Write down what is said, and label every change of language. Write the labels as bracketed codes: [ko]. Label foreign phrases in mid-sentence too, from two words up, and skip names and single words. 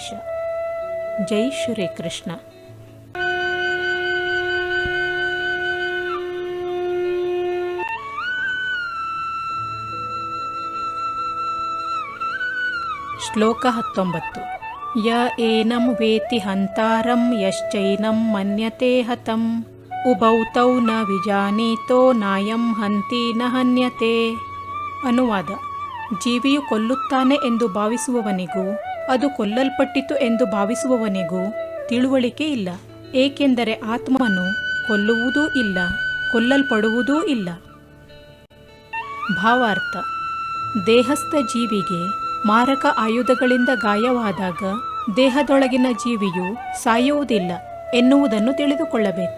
[kn] ಜೈ ಶ್ರೀಕೃಷ್ಣ. ಶ್ಲೋಕ 19. [sa] ಯ ಏನಂ ವೇತಿ ಹಂತಾರಂ ಯಶ್ಚೈನಂ ಮನ್ಯತೆ ಹತಂ ಉಭೌ ತೌ ನ ವಿಜಾನೀತೋ ನಾಯಂ ಹಂತಿ ನ ಹನ್ಯತೆ. [kn] ಅನುವಾದ: ಜೀವಿಯು ಕೊಲ್ಲುತ್ತಾನೆ ಎಂದು ಭಾವಿಸುವವನಿಗೂ ಅದು ಕೊಲ್ಲಲ್ಪಟ್ಟಿತು ಎಂದು ಭಾವಿಸುವವನಿಗೂ ತಿಳುವಳಿಕೆ ಇಲ್ಲ. ಏಕೆಂದರೆ ಆತ್ಮನು ಕೊಲ್ಲುವುದೂ ಇಲ್ಲ, ಕೊಲ್ಲಲ್ಪಡುವುದೂ ಇಲ್ಲ. ಭಾವಾರ್ಥ: ದೇಹಸ್ಥ ಜೀವಿಗೆ ಮಾರಕ ಆಯುಧಗಳಿಂದ ಗಾಯವಾದಾಗ ದೇಹದೊಳಗಿನ ಜೀವಿಯು ಸಾಯುವುದಿಲ್ಲ ಎನ್ನುವುದನ್ನು ತಿಳಿದುಕೊಳ್ಳಬೇಕು.